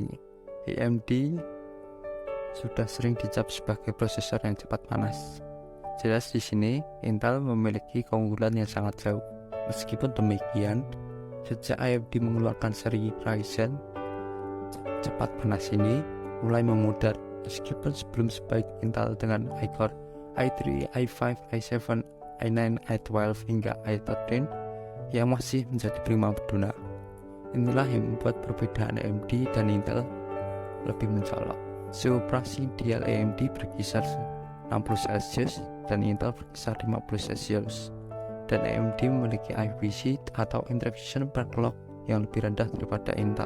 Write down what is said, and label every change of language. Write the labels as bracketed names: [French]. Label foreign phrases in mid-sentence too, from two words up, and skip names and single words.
[Indonesian] AMD sudah sering dicap sebagai prosesor yang cepat panas. Jelas di sini Intel memiliki keunggulan yang sangat jauh. Meskipun demikian, sejak AMD mengeluarkan seri Ryzen, cepat panas ini mulai memudar. Meskipun sebelum sebaik Intel dengan i-Core i3, i5, i7, i9, i12 hingga i13 yang masih menjadi primadona. Inilah yang membuat perbedaan AMD dan Intel lebih mencolok. Suhu operasi ideal AMD berkisar 60 Celcius dan Intel berkisar 50 Celcius, dan AMD memiliki IPC atau [English] Interaction Per Clock [Indonesian] yang lebih rendah daripada Intel.